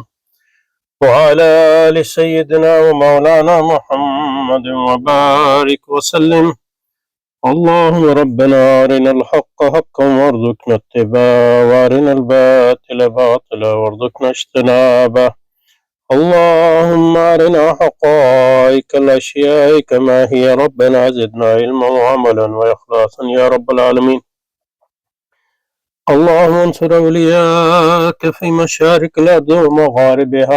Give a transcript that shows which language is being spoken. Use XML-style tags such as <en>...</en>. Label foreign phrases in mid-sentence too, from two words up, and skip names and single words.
<ar>وعلى آل سيدنا ومولانا محمد وبارك وسلم. اللهم ربنا أرنا الحق حقا وارزقنا اتباع وأرنا الباطل باطلا وارزقنا اجتنابه. اللهم أرنا حقائق الأشياء كما هي ربنا زدنا علما وعملا وإخلاصا يا رب العالمين. اللهم انصر أولياءك في مشارق الأرض ومغاربها.</ar>